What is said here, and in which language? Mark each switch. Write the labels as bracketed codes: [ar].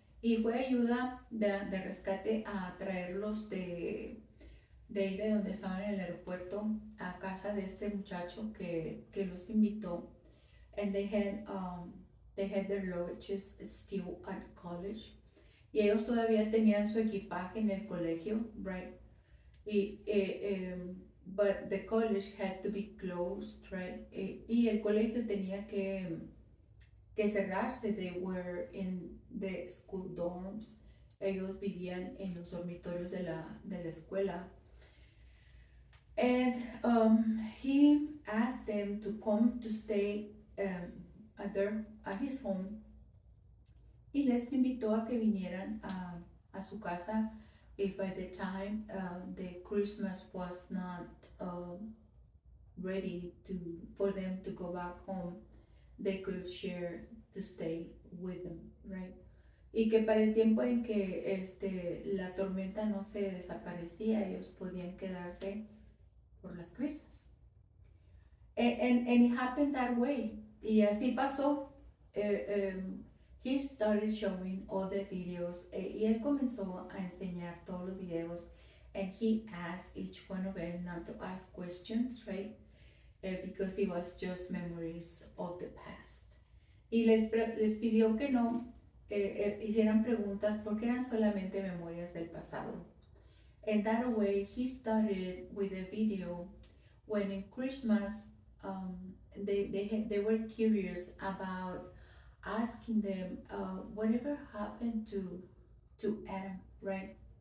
[es] Y fue ayuda de rescate a traerlos de ahí de donde estaban en el aeropuerto a casa de este muchacho que los invitó. [en] And they had their luggages still at college. [es] Y ellos todavía tenían su equipaje en el colegio, right? [en] But the college had to be closed, right? [es] Y el colegio tenía que cerrarse. [en] They were in the school dorms. [es] Ellos vivían en los dormitorios de la escuela. [en] And he asked them to come to stay at his home, [es] y les invitó a que vinieran a su casa [en] if by the time the Christmas was not ready for them to go back home, they could share to stay with them, right? [es] Y que para el tiempo en que la tormenta no se desaparecía, ellos podían quedarse por las Christmas. [en] And it happened that way. [es] Y así pasó. [en] He started showing all the videos, [es] y él comenzó a enseñar todos los videos, [en] and he asked each one of them not to ask questions, right? Because it was just memories of the past. [es] Y les pidió que no hicieran preguntas porque eran solamente memorias del pasado. [en] And that way he started with a video when in Christmas they were curious about asking them whatever happened to Adam, right?